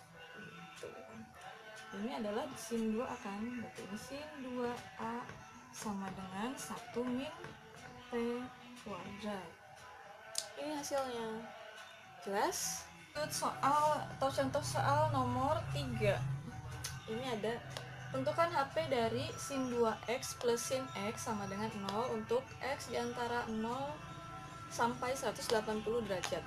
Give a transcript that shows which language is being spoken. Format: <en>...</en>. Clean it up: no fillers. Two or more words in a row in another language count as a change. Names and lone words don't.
<id>Ini adalah sin 2A kan, berarti ini sin 2A sama dengan 1 min P kuadrat. Ini hasilnya. Jelas? Soal atau contoh soal nomor 3. Ini ada tentukan HP dari sin 2x plus sin x sama dengan 0 untuk x di antara 0 sampai 180 derajat.</id>